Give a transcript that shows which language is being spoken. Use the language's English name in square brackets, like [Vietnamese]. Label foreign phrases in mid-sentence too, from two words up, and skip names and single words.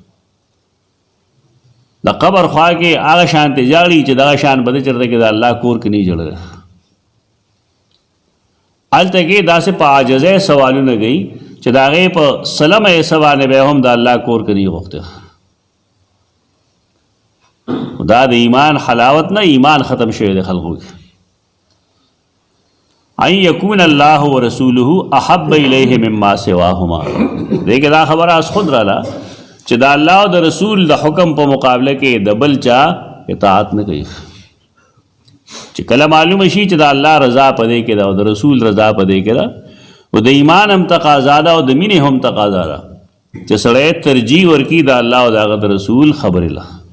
[Pashto] د قبر خوا کې هغه شانتې جاړي چې دغه شان به د چېرته کې د الله کور کې نه جوړه. هلته کې داسې په عاجزۍ سوالونه کوي چې د هغې په سلمه سوال به هم د الله کور کې نه غوښته. دا د ایمان حلاوت نه، ایمان ختم شوی د خلقو کې. [Arabic] ان یکون الله ورسوله احب الیه مما سواهما، [Pashto] دې کې دا خبره از خود راله چې د الله او د رسول د حکم په مقابله کې د بل چا اطاعت نه کوي. چې کله معلومه شي چې د الله رضا په دې کې ده او د رسول رضا په دې کې ده او د ایمان هم تقاضا ده او د مینې هم تقاضا ده چې سړی ترجیح ورکړي د الله او د هغه د رسول خبرې له.